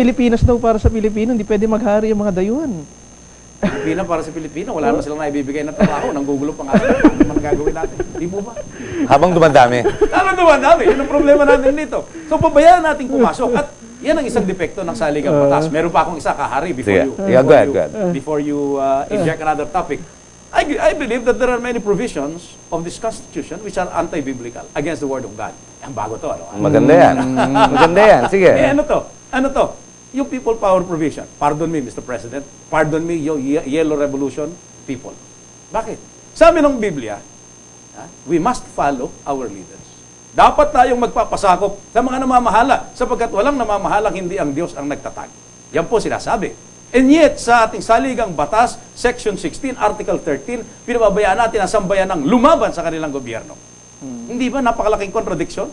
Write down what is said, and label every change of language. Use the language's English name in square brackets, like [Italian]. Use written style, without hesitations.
[Filipino] Pilipinas daw para sa Pilipino, hindi pwede maghari yung mga dayuhan. Pilipina para sa Pilipino, wala naman silang naibibigay na trabaho, nanggugulo pa nga sila. Ano naman gagawin natin? Di po ba? Habang dumandami. Tama naman dami. Yun ang problema natin dito. So, pabayaan natin pumasok. At yan ang isang depekto ng saligang batas. Meron pa akong isa, kahari, Sige. [English] Yeah, go ahead. before you inject another topic. I believe that there are many provisions of this Constitution which are anti-biblical, against the Word of God. [Filipino] Ang bago to, ano? Maganda yan. Maganda yan. Sige. Ano to? Ano to? [English] Yung people power provision. Pardon me, Mr. President. Pardon me, yung Yellow Revolution people. [Filipino] Bakit? Sabi ng Biblia, [English] we must follow our leaders. [Filipino] Dapat tayong magpapasakop sa mga namamahala sapagkat walang namamahalang hindi ang Diyos ang nagtatag. Yan po sinasabi. [English] And yet, [Filipino] sa ating saligang batas, Section 16, Article 13, pinababayaan natin ang sambayan ng lumaban sa kanilang gobyerno. Hindi ba napakalaking contradiction?